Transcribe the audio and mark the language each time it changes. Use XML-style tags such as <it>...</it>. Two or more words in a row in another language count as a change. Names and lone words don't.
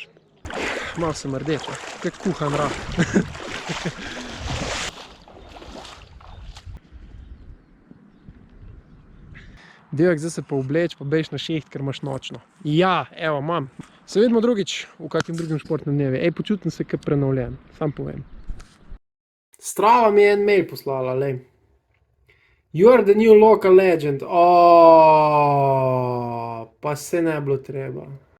<sl>Malo sem rdeč, kak kuhan rah. Divjak, zdaj se pa obleč, pa bejš na šiht, ker imaš nočno. Ja, evo, imam. Se vidimo drugič v kakem drugem športnem dnevi. Ej, počutim se kot prenovljen, sam povem. Strava mi je en mail poslala, lej.</sl> <en>You are the new local legend.</en> <sl>Pa se ne bilo treba.</sl>